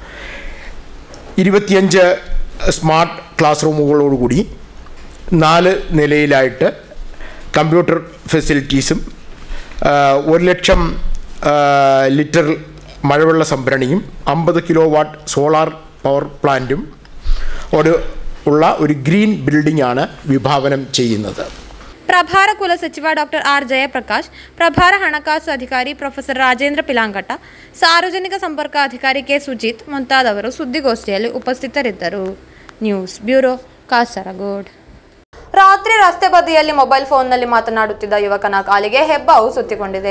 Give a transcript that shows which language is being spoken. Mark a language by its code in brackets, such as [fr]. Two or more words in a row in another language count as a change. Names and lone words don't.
[ml] 25 സ്മാർട്ട് ക്ലാസ് റൂമുകളോടുകൂടി 4 നിലയിലായിട്ട് കമ്പ്യൂട്ടർ ഫെസിലിറ്റീസും 1,00,000 ലിറ്റർ മഴവെള്ള സംഭരണിയും 50 കിലോവാട്ട് സോളാർ പവർ പ്ലാന്റും ഉള്ള ഒരു ഗ്രീൻ ബിൽഡിംഗാണ് ವಿಭಾವനം ചെയ്യുന്നത്. [kn] ಪ್ರಭಾರ ಕುಲಸಚಿವ ಡಾಕ್ಟರ್ ಆರ್ ಜಯಪ್ರಕಾಶ್, ಪ್ರಭಾರ ಹಣಕಾಸು ಅಧಿಕಾರಿ ಪ್ರೊಫೆಸರ್ ರಾಜೇಂದ್ರ ಪಿಲಾಂಗಟ, ಸಾರ್ವಜನಿಕ ಸಂಪರ್ಕ ಅಧಿಕಾರಿ ಕೆ ಸುಜಿತ್ ಮುಂತಾದವರು ಸುದ್ದಿಗೋಷ್ಠಿಯಲ್ಲಿ ಉಪಸ್ಥಿತರಿದ್ದರು. ನ್ಯೂಸ್ ಬ್ಯೂರೋ, ಕಾಸರಗೋಡ್. ರಾತ್ರಿ ರಸ್ತೆ ಬದಿಯಲ್ಲಿ ಮೊಬೈಲ್ ಫೋನ್ನಲ್ಲಿ ಮಾತನಾಡುತ್ತಿದ್ದ ಯುವಕನ ಕಾಲಿಗೆ ಹೆಬ್ಬಾವು ಸುತ್ತಿಕೊಂಡಿದೆ.